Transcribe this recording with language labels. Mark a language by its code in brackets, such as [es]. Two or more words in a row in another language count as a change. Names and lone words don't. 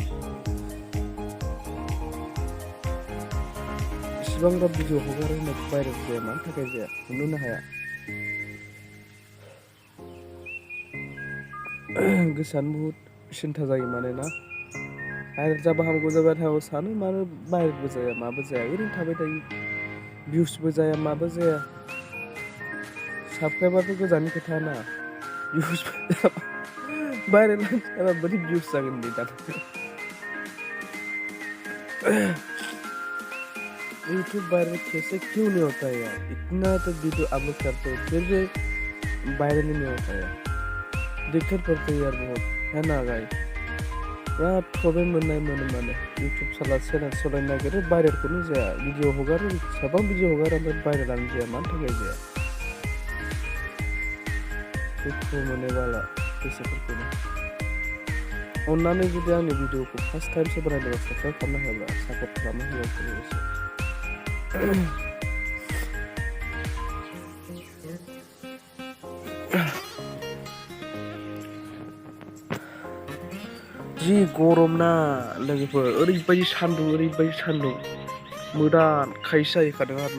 [brx] इसिबांबा भिडिअ हगारो होनना भाइरेल जाया मानि थाखाय जाया हमनोनो हाया गोसोआनो बुहुत सिन्था जायो मानोना भाइरेल जाबा हामगौ जाबाय थायो सानो मानो भाइरेलबो जाया माबो जाया ओरैनो थाबाय थायो भिउसबो जाया माबो जाया साबसक्राइबारथ' गोजाननि खोथा ना भिउसबो जाया भाइरेल जाबा बोरै भिउस जागोन दे दाना [hi] यूट्यूब वायरल कैसे क्यों नहीं होता है यार इतना तो वीडियो अपलोड करते हैं फिर भी वायरल नहीं होता है दिक्कत पड़ती है यार बहुत है ना [brx] गाइस बिराद प्रब्लेम मोननाय मोनो माने यूट्यूब चेनेल सालायनो नागिरो भाइरेलखौनो जाया भिडिअ हगारो साबां भिडिअ हगारो ओमफ्राय भाइरेलानो जाया मानि थाखाय जाया दुखु मोनो बाला गोसोफोरखौनो अन्नानै जुदि आंनि भिडिअखौ फार्स्ट टाइमसो बानायदोंबा साबस्क्राइब खालामना होब्ला सापर्ट खालामना होब्ला एसे जि गरम ना लोगोफोर ओरैबायदि सान्दुं मोदान खायसे जाहैखादों आरो